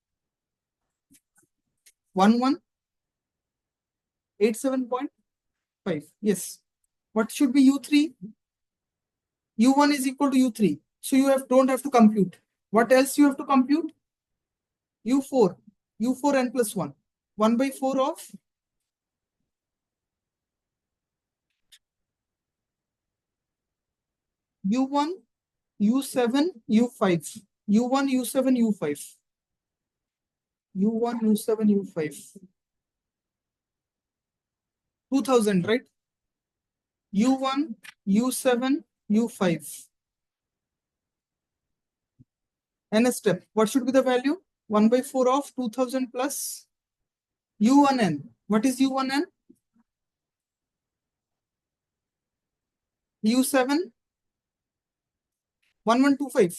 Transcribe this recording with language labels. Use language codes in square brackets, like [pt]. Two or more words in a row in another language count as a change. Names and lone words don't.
[en] 1187.5. Yes. What should be U3? U1 is equal to U3. So you don't have to compute. What else you have to compute? U4. U4n plus 1. 1 by 4 of U1, U7, U5. U1, U7, U5. U1, U7, U5. 2000, right? U1, U7, U5. N step. What should be the value? 1 by 4 of 2000 plus U1n. What is U1n? U7, 1125.